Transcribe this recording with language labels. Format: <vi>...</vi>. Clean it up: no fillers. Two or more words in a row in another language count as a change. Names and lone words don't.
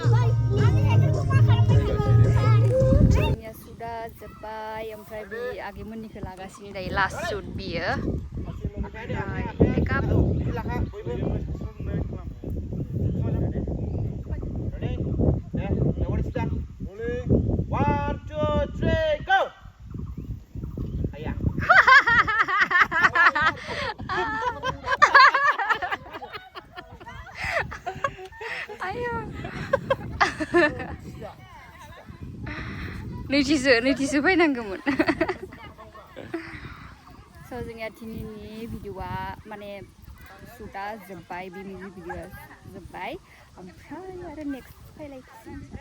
<brx>sudah जोब्बाय ओमफ्राय बे आगैमोननिखौ लागासिनो दायो लास्ट शुट बियो मेकआप</brx> <en>One, two, three, go!</en> <brx>ayo नैथिसो फैनांगौमोन स' जोंनिया दिनैनि भिडिअआ माने शुटआ जोब्बाय बे मिउजिक भिडिअआ जोब्बाय ओमफ्राय आरो नेक्स्ट फैलायसिगोन</brx>